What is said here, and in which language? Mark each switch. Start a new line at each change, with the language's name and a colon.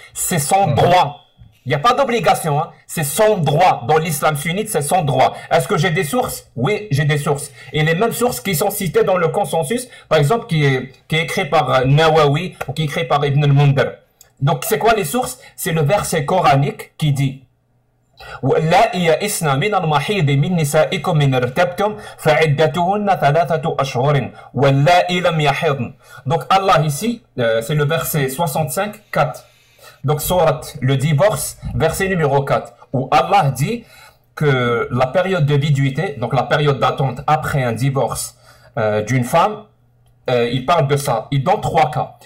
French: C'est son droit. Il n'y a pas d'obligation, c'est son droit. Dans l'islam sunnite, c'est son droit. Est-ce que j'ai des sources? Oui, j'ai des sources. Et les mêmes sources qui sont citées dans le consensus, par exemple, qui est écrit par Nawawi ou qui est écrit par Ibn al-Mundar. Donc, c'est quoi les sources? C'est le verset coranique qui dit
Arabic: واللائي يئسن من المحيض من نسائكم إن ارتبتم فعدتهن 3 أشهر واللائي لم يحضن.
French: Donc Allah ici, c'est le verset 65, 4. Donc sourate le divorce, verset numéro 4, où Allah dit que la période de viduité, donc la période d'attente après un divorce d'une femme, il parle de ça. Il donne 3 cas.